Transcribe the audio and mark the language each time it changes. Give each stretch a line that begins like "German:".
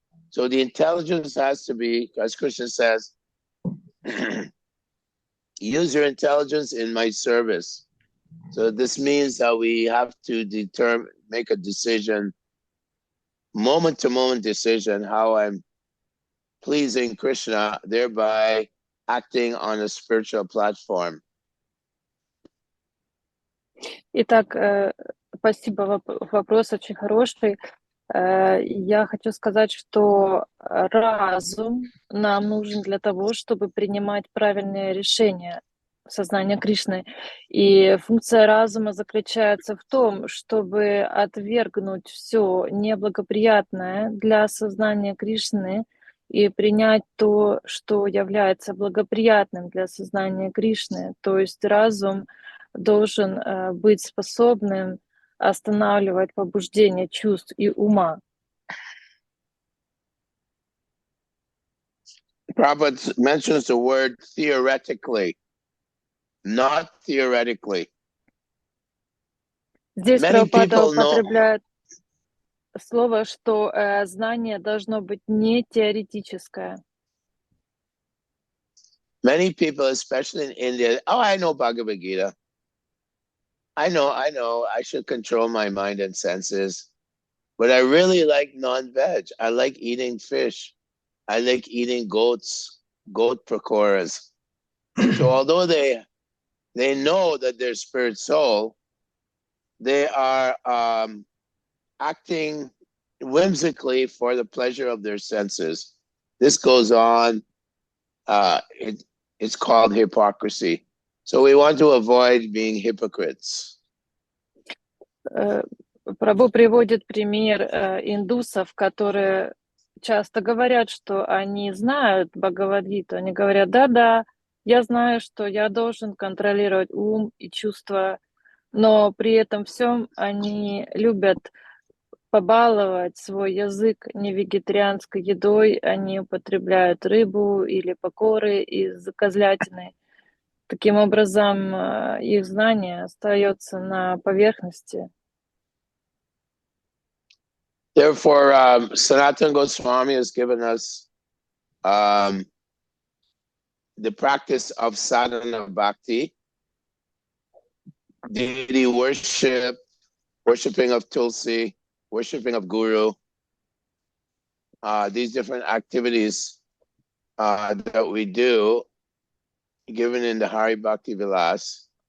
English: So the intelligence has to be, as Krishna says, use your intelligence in my service. So this means that we have to make a decision, moment-to-moment decision, how I'm pleasing Krishna, thereby acting on a spiritual platform.
Russian: Итак, спасибо, вопрос очень хороший. Я хочу сказать, что разум нам нужен для того, чтобы принимать правильные решения сознания Кришны. И функция разума заключается в том, чтобы отвергнуть все неблагоприятное для сознания Кришны и принять то, что является благоприятным для сознания Кришны. То есть разум должен быть способным останавливать побуждение чувств и ума.
English: Prabhupada mentions the word theoretically, not theoretically.
Russian: Здесь Прабхупада употребляет слово, что знание должно быть не теоретическое.
English: Many people, especially in India, I know Bhagavad-gita. I know, I should control my mind and senses, but I really like non-veg. I like eating fish. I like eating goat pakoras. So although they know that they're spirit soul, they are acting whimsically for the pleasure of their senses. This goes on. It's called hypocrisy. So we want to avoid being hypocrites.
Russian: Прабху приводит пример индусов, которые часто говорят, что они знают Бхагавад-гиту. Они говорят: да, я знаю, что я должен контролировать ум и чувства, но при этом всем они любят побаловать свой язык невегетарианской едой, они употребляют рыбу или покоры из козлятины. Таким образом, их знание остается на поверхности.
English: Therefore, Sanatana Goswami has given us the practice of sadhana bhakti, deity worship, worshiping of Tulsi, worshiping of Guru, these different activities that we do, given in the Hari Bhakti Vilas.